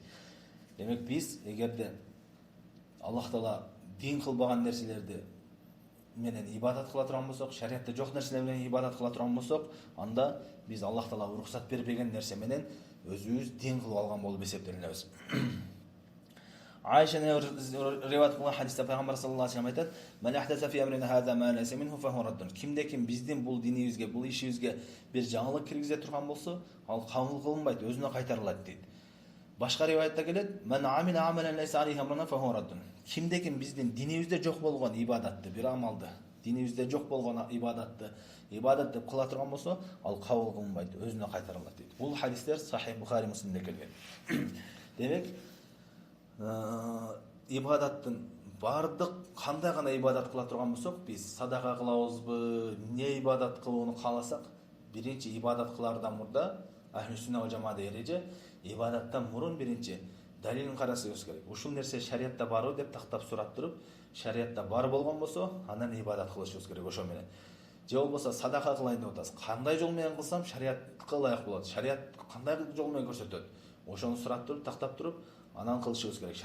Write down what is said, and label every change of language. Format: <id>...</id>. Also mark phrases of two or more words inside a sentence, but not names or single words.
<ky>Демек биз эгерде Аллах Таала дин кылбаган нерселерди менен ибадат кыла турган болсок, шариатта жок нерселер менен ибадат кыла турган болсок, анда биз Аллах Таала уруксат бербеген нерсе менен өзүбүз дин кылып алган болуп эсептелебиз. Айша риваят кылган хадисте Пайгамбар</ky> <ar>صلى الله عليه وسلم</ar> <ky>айтат:</ky> <ar>"من أحدث في أمرنا هذا ما ليس منه فهو رد."</ar> <ky>Кимде-ким биздин бул динибизге, бул ишибизге бир жаңылык киргизе турган болсо, ал кабыл кылынбайт, өзүнө кайтарылат дейт. Башка риваятта келет:</ky> <ar>"من عمل عملا ليس عليه أمرنا فهو رد."</ar> <ky>Кимде-ким биздин динибизде жок болгон ибадатты, бир амалды, динибизде жок болгон ибадатты ибадат деп кыла турган болсо, ал кабыл кылынбайт, өзүнө кайтарылат дейт. Бул хадистер Сахих Бухари Муслимде келген. Демек, ибадаттын бардык кандай гана ибадат кыла турган болсок, биз садака кылабызбы, не ибадат кылууну кааласак, биринчи ибадат кылаардан мурда</ky> <ar>أهل السنة والجماعة</ar> <ky>эреже ибадаттан мурун биринчи далилин карасыбыз керек. Ушул нерсе шариатта барбы деп тактап сурап туруп, шариатта бар болгон болсо, анан ибадат кылышыбыз керек ошо менен. Же болбосо садака кылайын деп атасыз. Кандай жол менен кылсам шариатка ылайык болот? Шариат кандай жол менен көрсөтөт? Ошону сурап туруп, тактап туруп, анан кылышыбыз керек.</ky>